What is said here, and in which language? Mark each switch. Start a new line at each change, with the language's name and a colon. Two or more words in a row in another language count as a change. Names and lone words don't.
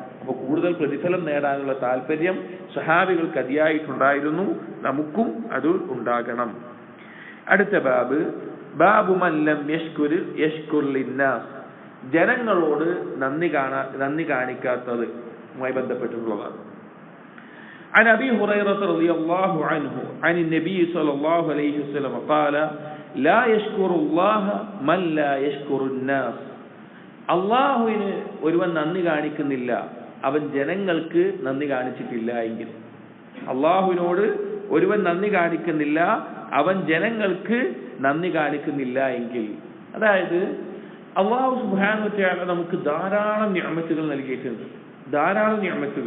Malayalam: അപ്പോൾ കൂടുതൽ പ്രതിഫലം നേടാനുള്ള താല്പര്യം സഹാബികൾക്ക് അതിയായിട്ടുണ്ടായിരുന്നു. നമുക്കും അത് ഉണ്ടാകണം. അടുത്ത
Arabic: باب من لم يشكر للناس,
Malayalam: ജനങ്ങളോട് നന്ദി കാണിക്കാത്തതുമായി ബന്ധപ്പെട്ടിട്ടുള്ളതാണ്.
Arabic: عن أبي هريرة رضي الله عنه عن النبي صلى الله عليه وسلم قال لا يشكر الله من لا يشكر الناس.
Malayalam: അള്ളാഹുവിന് ഒരുവൻ നന്ദി കാണിക്കുന്നില്ല, അവൻ ജനങ്ങൾക്ക് നന്ദി കാണിച്ചിട്ടില്ല എങ്കിൽ. അള്ളാഹുവിനോട് ഒരുവൻ നന്ദി കാണിക്കുന്നില്ല, അവൻ ജനങ്ങൾക്ക് നന്ദി കാണിക്കുന്നില്ല എങ്കിൽ. അതായത്
Arabic: الله سبحانه وتعالى
Malayalam: നമുക്ക് ധാരാളം നിഅമത്തുകൾ നൽകിയിട്ടുണ്ട്, ധാരാളം നിഅമത്തുകൾ.